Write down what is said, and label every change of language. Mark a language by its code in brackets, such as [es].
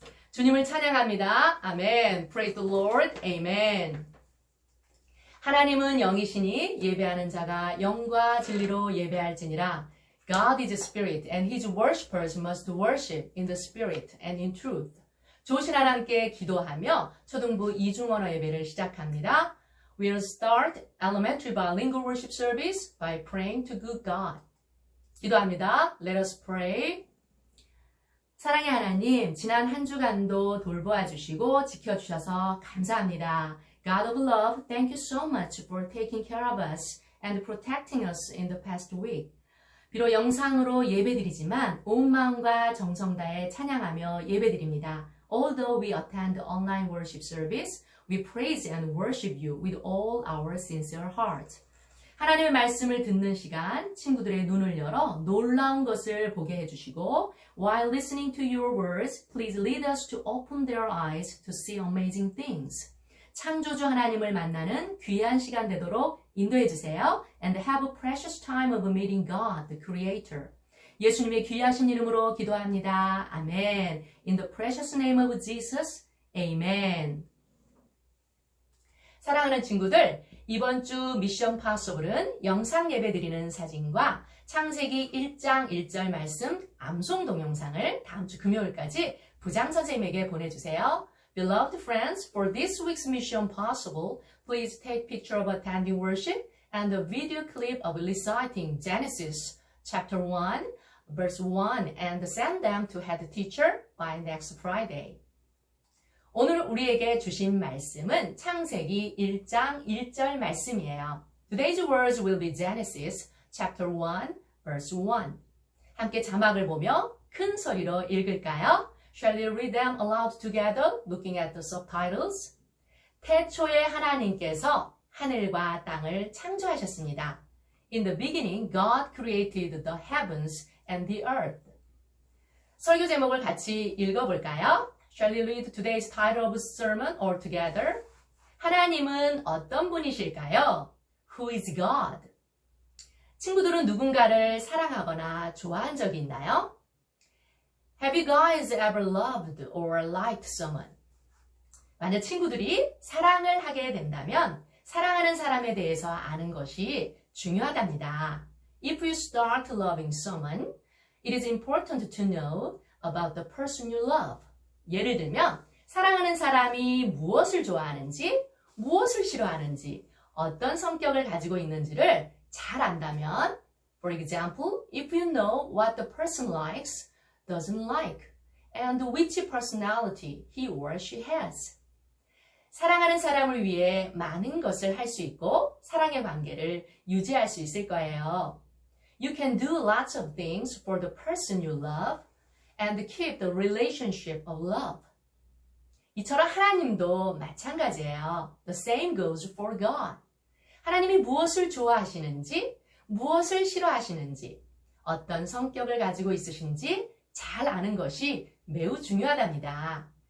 [ko] 주님을 찬양합니다. 아멘. [en] Praise the Lord. Amen. [ko] 하나님은 영이시니 예배하는 자가 영과 진리로 예배할지니라. [en] God is a spirit and his worshippers must worship in the spirit and in truth. [ko] 좋으신 하나님께 기도하며 초등부 이중언어 예배를 시작합니다. [en] We'll start elementary bilingual worship service by praying to good God. [ko] 기도합니다. [en] Let us pray. [ko] 사랑의 하나님, 지난 한 주간도 돌보아 주시고 지켜주셔서 감사합니다. [en] God of love, thank you so much for taking care of us and protecting us in the past week. [ko] 비록 영상으로 예배드리지만 온 마음과 정성 다해 찬양하며 예배드립니다. [en] Although we attend online worship service, we praise and worship you with all our sincere heart. [ko] 하나님의 말씀을 듣는 시간, 친구들의 눈을 열어 놀라운 것을 보게 해주시고, [en] while listening to your words, please lead us to open their eyes to see amazing things. [ko] 창조주 하나님을 만나는 귀한 시간 되도록 인도해 주세요. [en] And have a precious time of meeting God, the Creator. [ko] 예수님의 귀하신 이름으로 기도합니다. [en] 아멘. In the precious name of Jesus. Amen. [ko] 사랑하는 친구들, 이번 주 미션 파서블은 영상 예배 드리는 사진과 창세기 1장 1절 말씀 암송 동영상을 다음 주 금요일까지 부장 선생님에게 보내주세요. [en] Beloved friends, for this week's mission possible, please take picture of attending worship and a video clip of reciting Genesis chapter 1, verse 1 and send them to head teacher by next Friday. [ko] 오늘 우리에게 주신 말씀은 창세기 1장 1절 말씀이에요. [en] Today's words will be Genesis chapter 1, verse 1. [ko] 함께 자막을 보며 큰 소리로 읽을까요? [en] Shall we read them aloud together, looking at the subtitles? [ko] 태초에 하나님께서 하늘과 땅을 창조하셨습니다. [en] In the beginning, God created the heavens and the earth. [ko] 설교 제목을 같이 읽어볼까요? [en] Shall we read today's title of sermon all together? [ko] 하나님은 어떤 분이실까요? [en] Who is God? [ko] 친구들은 누군가를 사랑하거나 좋아한 적이 있나요? [en] Have you guys ever loved or liked someone? [ko] 만약 친구들이 사랑을 하게 된다면 사랑하는 사람에 대해서 아는 것이 중요하답니다. [en] If you start loving someone, it is important to know about the person you love. [ko] 예를 들면 사랑하는 사람이 무엇을 좋아하는지, 무엇을 싫어하는지, 어떤 성격을 가지고 있는지를 잘 안다면, [en] for example, if you know what the person likes, doesn't like, and which personality he or she has. [ko] 사랑하는 사람을 위해 많은 것을 할 수 있고 사랑의 관계를 유지할 수 있을 거예요. [en] You can do lots of things for the person you love and keep the relationship of love. [ko] 이처럼 하나님도 마찬가지예요. [en] The same goes for God. [ko] 하나님이 무엇을 좋아하시는지, 무엇을 싫어하시는지, 어떤 성격을 가지고 있으신지 잘 아는 것이 매우 중요하답니다.